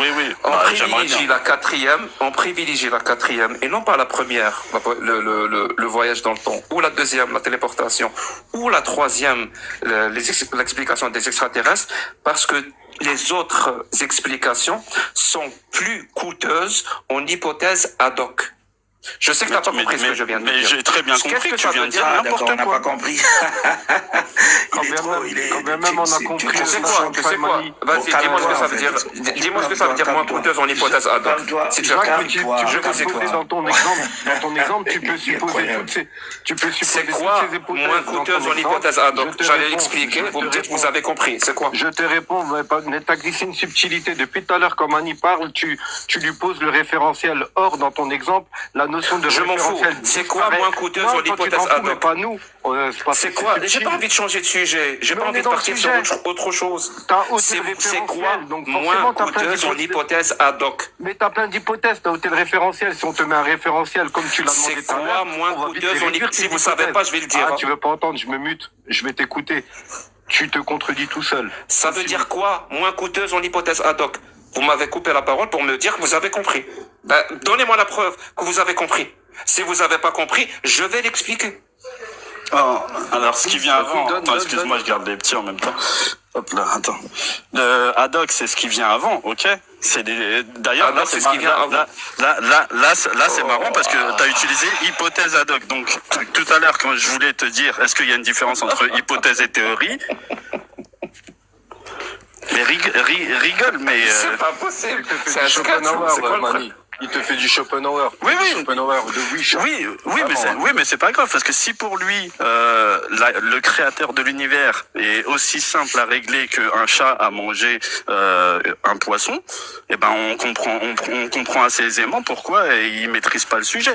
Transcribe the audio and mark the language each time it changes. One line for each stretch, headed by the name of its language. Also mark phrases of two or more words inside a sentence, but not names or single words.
French: On privilégie la quatrième, et non pas la première, le voyage dans le temps, ou la deuxième, la téléportation, ou la troisième, l'explication des extraterrestres, parce que les autres explications sont plus coûteuses en hypothèse
Latin: ad hoc.
French: Je sais que t'as pas compris ce que je viens de dire. Mais j'ai très bien compris que tu viens de dire n'importe quoi. On n'a pas compris. Quand même on a compris. Tu sais quoi? Vas-y, dis-moi ce que ça veut dire. Dis-moi ce que ça veut dire moins coûteuse en hypothèse
Latin: ad hoc.
French: Si tu peux supposer dans ton exemple, tu peux supposer toutes ces hypothèses. C'est quoi moins coûteuse en hypothèse
Latin: ad hoc?
French: J'allais expliquer, vous me dites que vous avez compris. C'est quoi? Je te réponds, mais t'as glissé une subtilité. Depuis tout à l'heure, quand Mani parle, tu lui poses le référentiel. Or, dans ton exemple, la notion de je m'en fous. C'est quoi moins coûteuse en hypothèse
Latin: ad hoc?
French: Pas nous. C'est quoi? J'ai pas envie de changer de sujet. J'ai pas envie de partir sur autre chose. C'est quoi moins coûteuse en hypothèse
Latin: ad hoc?
French: Mais t'as plein d'hypothèses. T'as ôté le référentiel. Si on te met un référentiel comme tu l'as demandé tout à l'heure. C'est quoi moins coûteuse en hypothèse? Si vous savez pas, je vais le dire. Ah, tu veux pas entendre? Je me mute. Je vais t'écouter. Tu te contredis tout seul. Ça veut dire quoi moins coûteuse en hypothèse
Latin: ad hoc?
French: Vous m'avez coupé la parole pour me dire que vous avez compris. Donnez-moi la preuve que vous avez compris. Si vous avez pas compris, je vais l'expliquer. Oh, alors ce qui vient avant, attends, excuse-moi, je garde les petits en même temps. Hop là, attends. Le
Latin: ad hoc,
French: c'est ce qui vient avant, ok? D'ailleurs, là, c'est ce qui vient avant. Là, c'est marrant parce que t'as utilisé hypothèse
Latin: ad hoc.
French: Donc, tout à l'heure, quand je voulais te dire, est-ce qu'il y a une différence entre hypothèse et théorie? Mais rigole, mais... C'est pas possible. C'est un sketch. C'est quoi le problème? Il te fait du Schopenhauer. Oui. Schopenhauer de Wish. Oui, mais c'est pas grave parce que si pour lui le créateur de l'univers est aussi simple à régler qu'un chat a mangé un poisson, eh ben on comprend assez aisément pourquoi il maîtrise pas le sujet.